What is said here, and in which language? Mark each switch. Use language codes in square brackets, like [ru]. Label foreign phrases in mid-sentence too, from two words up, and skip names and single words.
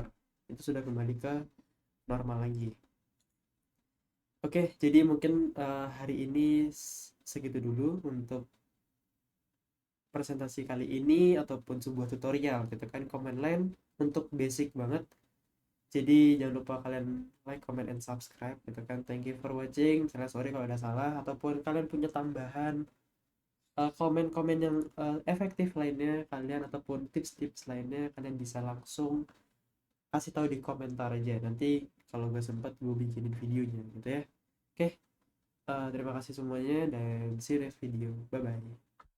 [id] Itu sudah kembali ke normal lagi. Oke, jadi mungkin hari ini segitu dulu untuk presentasi kali ini ataupun sebuah tutorial gitu kan, [en] command line [id] untuk basic banget. Jadi jangan lupa kalian [en] like, comment, and subscribe [id] gitu kan. [en] Thank you for watching. [id] Misalnya sorry kalau ada salah, ataupun kalian punya tambahan komen-komen yang efektif lainnya kalian, ataupun tips-tips lainnya, kalian bisa langsung kasih tahu di komentar aja. Nanti kalau gue sempat gue bikinin videonya gitu ya. Oke, Terima kasih semuanya dan [en] see you next video. Bye bye.